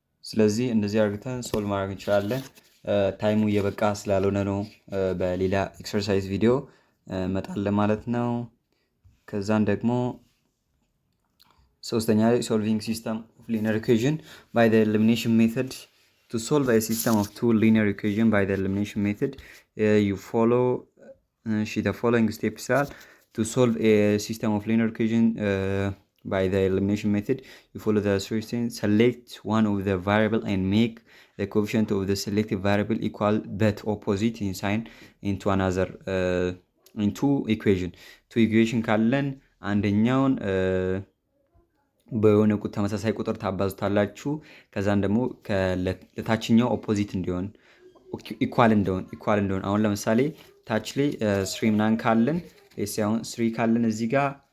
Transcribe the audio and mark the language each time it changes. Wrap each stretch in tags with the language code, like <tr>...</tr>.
<am>ስለዚህ እንደዚህ አድርገን ሶልቭ ማድረግ እንችላለን። ታይሙ እየበቃ ስላልሆነ ነው በሌላ ኤክሰርሳይዝ ቪዲዮ መጣለ ማለት ነው። ከዛን ደግሞ ሶስተኛ ላይ</am> <en>ሶልቪንግ ሲስተም ኦፍ ሊኒየር ኢኩዌሽን ባይ ዘ ኤሊሚኔሽን ሜተድ to solve a system of two linear equations by the elimination method you follow the following steps are to solve a system of linear equation by the elimination method. You follow the instructions, select one of the variable and make the coefficient of the selected variable equal but opposite in sign into another into equation.</en> <am>two equation ካለን አንደኛውን በሆነ ቁጥር ተመሳሳይ ቁጥር ታባዙታላችሁ። ከዛን ደግሞ ለታችኛው ኦፖዚት እንዲሆን ኢኳል እንደሆን አሁን ለምሳሌ ታች ላይ 3 ምናምን ካለን አሁን 3 ካለን እዚህ ጋር</am>